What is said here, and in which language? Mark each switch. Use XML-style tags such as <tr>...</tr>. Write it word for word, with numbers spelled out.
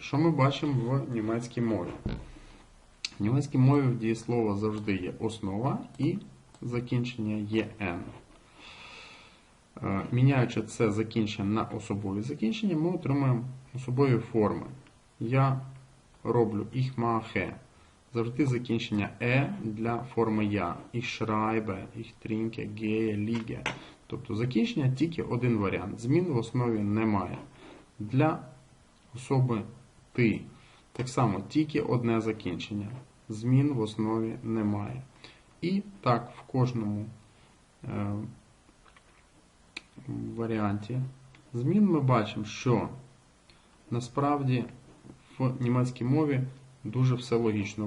<uk>Що ми бачимо в німецькій мові? В німецькій мові в дієслова завжди є основа і закінчення є «н». Міняючи це закінчення на особові закінчення, ми отримуємо особові форми. Я роблю,</uk> <de>ich mache.</de> <uk>Завжди закінчення е для форми я.</uk> <de>Ich schreibe, ich trinke, gehe, liege.</de> <uk>Тобто закінчення тільки один варіант. Змін в основі немає. Для особи ти так само тільки одне закінчення. Змін в основі немає. І так в кожному е, варіанті змін ми бачимо, що насправді в німецькій мові дуже все логічно.</uk>